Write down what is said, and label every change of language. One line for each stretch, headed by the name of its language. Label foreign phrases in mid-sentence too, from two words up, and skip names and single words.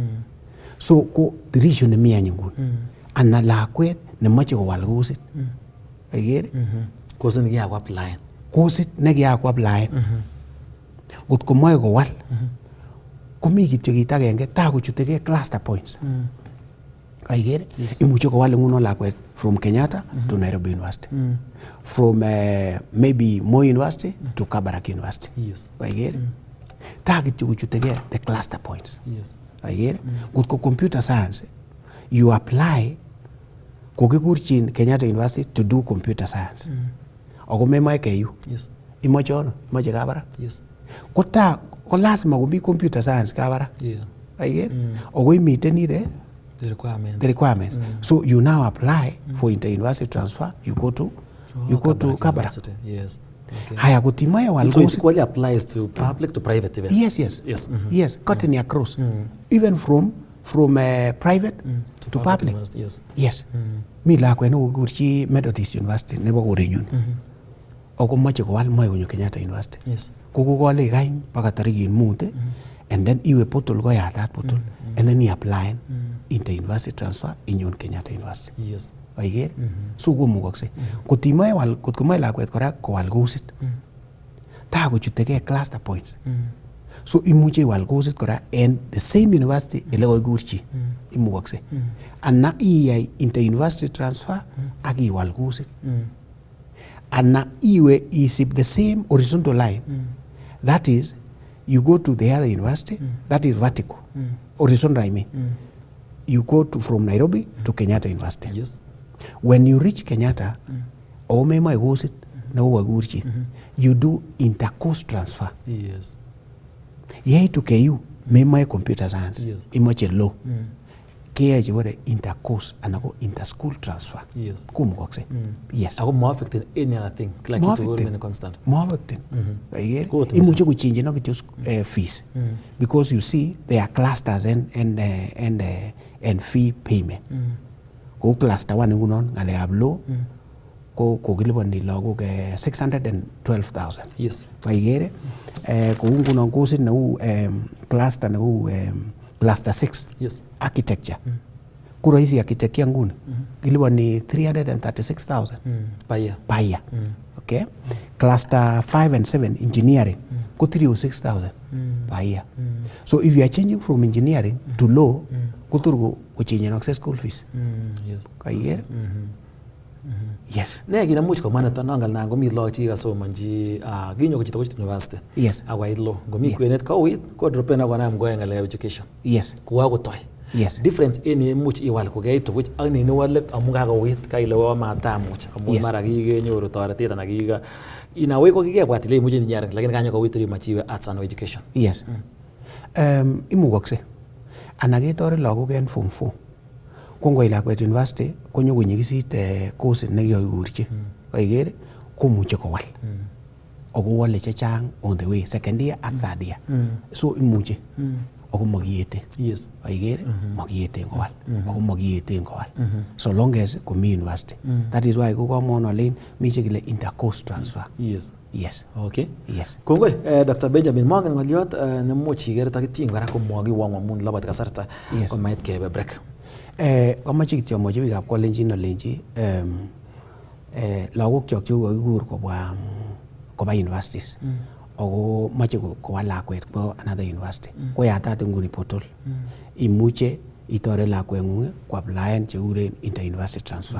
Kalenjin: So ko dirisio nemi any nguni. Ana lakwet nemoche kowal kosit. Kaiker? Kosit nekikako-applyen. kosit nekiyaku apply ngot komoe kowal komi kityo kit agenge takochutegei
English: cluster points
Kalenjin: kaikere imuche kowal nguno lakwet
English: from Kenyatta to Nairobi University from maybe Moi University to Kabarak University
Kalenjin: kaikere kityo kochutegei
English: the cluster points
Kalenjin: kaikere ngot ko
English: computer science you apply
Kalenjin: kokikurchin Kenyatta University
English: to do computer science
Kalenjin: ako memoe KU imoche ono imoche Kabarak ko lazima komi
English: computer science Kabarak
Kalenjin: kaikere ako imiten
English: the requirements so you now apply for inter-university transfer you go to Kabarak.
Kalenjin: Haya kutimoe wal
English: so it equally applies to public to private even. Yes cutting across even from private to public.
Kalenjin: Yes mi lakwet nekokurchi Methodist University nebo korenyun ako moche kowal moe konyo Kenyatta University kokokole kany baka tarikit 5
English: and then
Kalenjin: iwe portal koyatat portal
English: and then apply inter-university transfer
Kalenjin: inyon Kenyatta University. Kaikere so komukokse kotimoe wal kotkomoe lakwet kora kowal kosit takochutegei
English: cluster points
Kalenjin: so imuche iwal kosit kora en
English: the same university
Kalenjin: ele koikurchi imukokse ana iyai
English: inter-university transfer
Kalenjin: ak iwal kosit ana iwe isip
English: the same horizontal line that is you go to the other university that is vertical horizontal I mean you go to from Nairobi to Kenyatta University. When you reach Kenyatta
Kalenjin: o memoe kosit nekokurchi
English: you do intercourse transfer.
Kalenjin: Yei to KU memoe
English: computer science
Kalenjin: imoche law keyoe chebore intercourse anan ko
English: interschool transfer
Kalenjin: komukokse. Ako mo
English: affecting any other thing like it will remain constant.
Kalenjin: Mo affecting imuche kuchange kityo fees
English: because you see there are clusters and fee payment
Kalenjin: ko cluster 1 ngunon ngalekab law ko kokiliponi lagok 612,000 kaikere kou ngunon kosit neu cluster neu cluster 6 architecture ko rahisi architecture nguni kiliponi 336,000
English: per year okay cluster 5 and 7 engineering
Kalenjin: ko 306,000
English: per year so if you are changing from engineering to law
Kalenjin: ko tur kochenyenokse
English: school fees
Kalenjin: kaikere ne kinamuch komana nangal nan komi lagok chekasomanji kinyo chito kochut university akwait law ngomi kwenet kouit ko dropen akonam koyai ngalekab education kokakotoi difference ini much iwal kokei tukuch ak nini wale amu kakouit kaile wa matamuch amu mara kikenyoru toretet anan kika
English: in a way
Kalenjin: ko kikebwat ile imuche ninyar lakini kanyo kouit rimachiwe
English: arts and education
Kalenjin: imukokse ana ketoret lagok en form 4 ko ngoi lakwet university konyo konyikisit course nekiyokurchi kaikere komuche kowal ako wale chechang
English: on the way second year
Kalenjin: ak
English: third year
Kalenjin: so imuche ako makiyete kaikere makiyete kowal ako makiyete kowal
English: so long as
Kalenjin: komi university
English: that is why
Kalenjin: kokomon olen miche kile
English: intercourse transfer.
Kalenjin: Kongoi Dr. Benjamin mongen ngoliot nemuch iker takiting kora komwokiwong amun labat kasarta komait kebe break. Komoche kityo amwochi biikab kolenjin olenji lagok kyok cheu kakikur koba universities ako moche kowal lakwet kwo
English: another university
Kalenjin: ko yatat nguni portal imuche itoret lakweng'ung koaplaen chekuren
English: inter-university transfer.